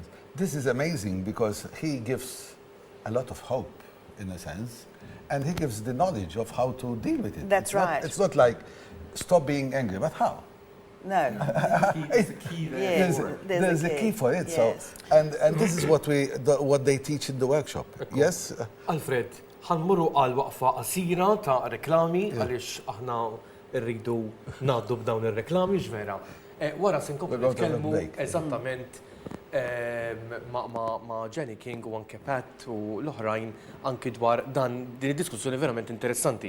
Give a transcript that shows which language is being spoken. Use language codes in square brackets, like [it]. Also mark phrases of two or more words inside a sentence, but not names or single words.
[en] This is amazing because he gives a lot of hope, in a sense, and he gives the knowledge of how to deal with it. That's right. It's not like stop being angry, but how? No. There's a key there. There's a key for it. Yes. So, and this is what they teach in the workshop. Yes. [mt] Alfred, ħanmurru għal waqfa qasira ta' reklami għaliex aħna rridu ngħaddu b'dawn ir-reklami ġvera. Wara se nkomplu nitkellmu eżattament ma' Jani King u anke Pat u l-oħrajn anki dwar din id-diskussjoni verament interessanti.